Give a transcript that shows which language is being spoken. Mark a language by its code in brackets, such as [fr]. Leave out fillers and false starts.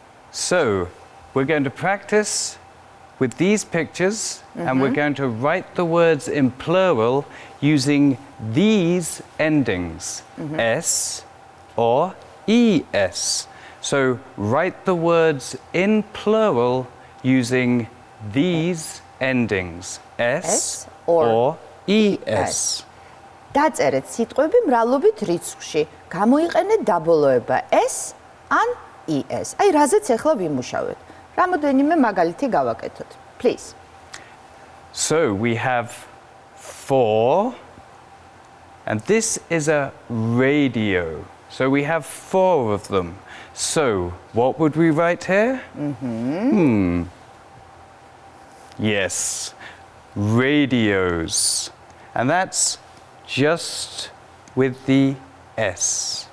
[en] So, we're going to practice with these pictures, and we're going to write the words in plural using these endings, S or ES. So, write the words in plural using these endings, S or ES. [ka] დაწერეთ სიტყვები მრავლობით რიცხვში. გამოიყენეთ დაბოლოება S ან ES. აი, რაზეც ახლა ვიმუშავეთ. რამოდენიმე მაგალითი გავაკეთოთ. [en] Please. So we have 4, and this is a radio. So we have 4 of them. So what would we write here? Yes, radios. And that's just with the S.